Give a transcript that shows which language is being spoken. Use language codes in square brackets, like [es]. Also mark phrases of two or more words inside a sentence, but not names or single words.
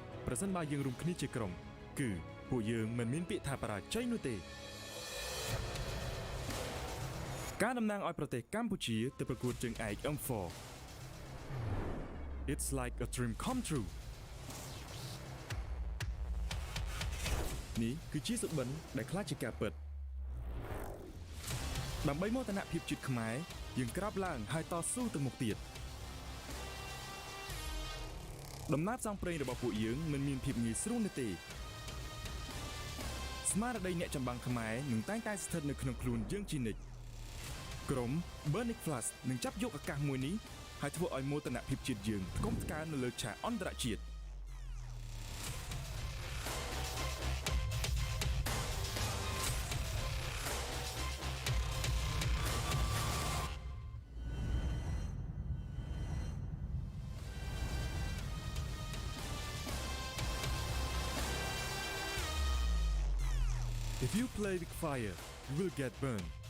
[km] ប្រសិនបើយើងរួមគ្នាជាក្រុមគឺពួកយើងមិនមានពាក្យថាបរាជ័យនោះទេការតំណាងឲ្យប្រទេសកម្ពុជាទៅប្រកួតជើងឯក M4 [en] It's like a dream come true [km] នេះគឺជាសុបិនដែលខ្លាចជាការពិតដើម្បីមោទនភាពជាតិខ្មែរយើងក្រាបឡើងហើយតស៊ូទៅមុខទៀត ដំណើរផ្សងព្រេងរបស់ពួកយើងមិនមានភាពងាយស្រួលនោះទេស្មារតីអ្នកចម្បាំង ខ្មែរនឹងតែងតែស្ថិតនៅក្នុងខ្លួនយើងជានិច្ចក្រុម Burnic Flash នឹងចាប់យកឱកាសមួយនេះហើយធ្វើឲ្យមោទនភាពជាតិយើងថ្កុំថ្កើងនៅលើឆាកអន្តរជាតិ [en] If you play with fire, you will get burned.